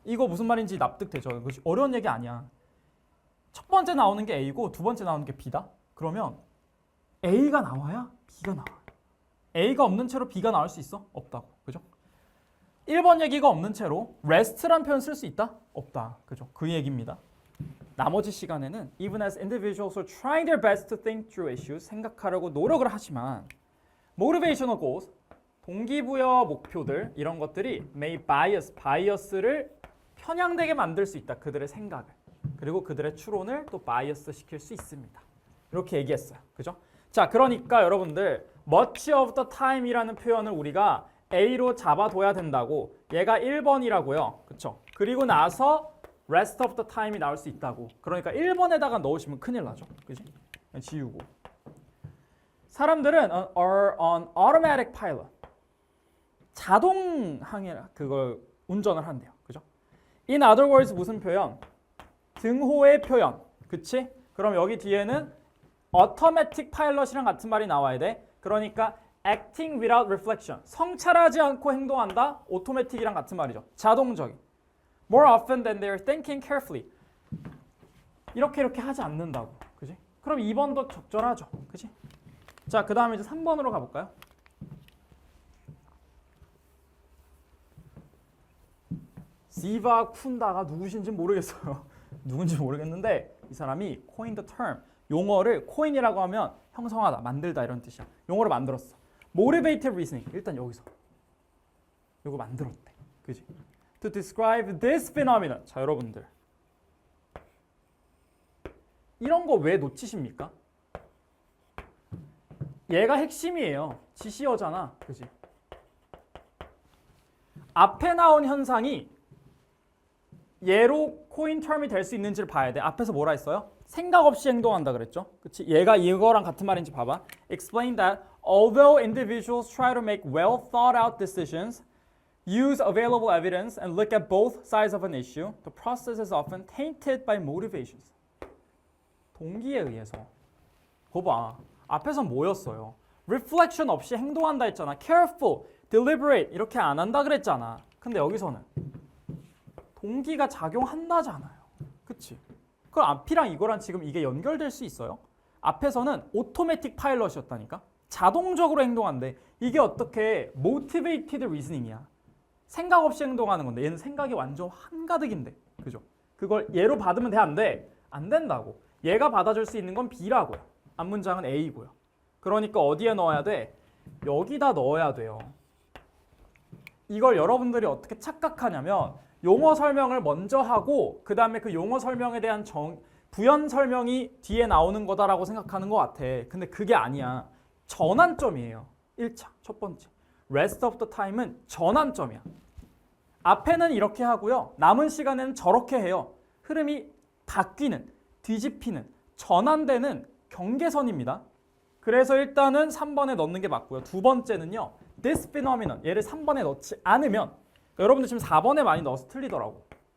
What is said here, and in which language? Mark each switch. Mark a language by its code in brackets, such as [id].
[ko] 이거 무슨 말인지 납득되죠? 이거 어려운 얘기 아니야. 첫 번째 나오는 게 A고 두 번째 나오는 게 B다? 그러면 A가 나와야 B가 나와. A가 없는 채로 B가 나올 수 있어? 없다고. 그죠? 1번 얘기가 없는 채로 rest란 표현 쓸 수 있다? 없다. 그죠? 그 얘기입니다. [en] 나머지 시간에는 even as individuals are trying their best to think through issues, [ko] 생각하려고 노력을 하지만 [en] motivational goals, [ko] 동기부여 목표들 이런 것들이 [en] may bias, [ko] 바이어스를 편향되게 만들 수 있다. 그들의 생각을. 그리고 그들의 추론을 또 바이어스 시킬 수 있습니다. 이렇게 얘기했어요. 그죠? 자, 그러니까 여러분들 [en] much of the time [ko] 이라는 표현을 우리가 A로 잡아둬야 된다고. 얘가 1번이라고요. 그쵸? 그리고 나서 [en] rest of the time [ko] 이 나올 수 있다고. 그러니까 1번에다가 넣으시면 큰일 나죠. 그지? 지우고. 사람들은 [en] are on automatic pilot. [ko] 자동 항해 그걸 운전을 한대요. 그죠? [en] In other words [ko] 무슨 표현? 등호의 표현. 그치? 그럼 여기 뒤에는 automatic pilot이랑 같은 말이 나와야 돼. [en] 그러니까 acting without reflection. [ko] 성찰하지 않고 행동한다. automatic이랑 같은 말이죠. 자동적인. [en] More often than they're thinking carefully. [ko] 이렇게 하지 않는다고. 그지? 그럼 2번도 적절하죠. 그지? 자, 그 다음에 이제 3번으로 가볼까요? 시바 쿤다가 누구신지 모르겠어요. 누군지 모르겠는데 이 사람이 [en] coin the term. [ko] 용어를 coin이라고 하면 형성하다, 만들다 이런 뜻이야. 용어를 만들었어. motivated reasoning. 일단 여기서 이거 만들었대. 그지? [en] To describe this phenomenon. [ko] 자, 여러분들. 이런 거 왜 놓치십니까? 얘가 핵심이에요. 지시어잖아. 그지? 앞에 나온 현상이 얘로 코인 term이 될 수 있는지를 봐야 돼. 앞에서 뭐라 했어요? 생각 없이 행동한다 그랬죠? 그치? 얘가 이거랑 같은 말인지 봐봐. [en] Explain that although individuals try to make well thought out decisions, use available evidence and look at both sides of an issue, the process is often tainted by motivations. [ko] 동기에 의해서. 봐봐. 앞에서 뭐였어요? Reflection 없이 행동한다 했잖아. [en] Careful, deliberate [ko] 이렇게 안 한다 그랬잖아. 근데 여기서는 동기가 작용한다잖아요. 그치? 그 앞이랑 이거랑 지금 이게 연결될 수 있어요? 앞에서는 오토매틱 파일럿이었다니까? 자동적으로 행동한대. 이게 어떻게 motivated reasoning이야. 생각 없이 행동하는 건데 얘는 생각이 완전 한가득인데. 그죠? 그걸 얘로 받으면 돼? 안 돼? 안 된다고. 얘가 받아줄 수 있는 건 B라고요. 앞문장은 A고요. 그러니까 어디에 넣어야 돼? 여기다 넣어야 돼요. 이걸 여러분들이 어떻게 착각하냐면 용어 설명을 먼저 하고 그 다음에 그 용어 설명에 대한 부연 설명이 뒤에 나오는 거다라고 생각하는 것 같아. 근데 그게 아니야. 전환점이에요. 1차, 첫 번째. [en] Rest of the time [ko] 은 전환점이야. 앞에는 이렇게 하고요. 남은 시간에는 저렇게 해요. 흐름이 바뀌는, 뒤집히는, 전환되는 경계선입니다. 그래서 일단은 3번에 넣는 게 맞고요. 두 번째는요. [en] This phenomenon. [ko] 얘를 3번에 넣지 않으면 여러분들 지금 4번에 많이 넣어서 틀리더라고.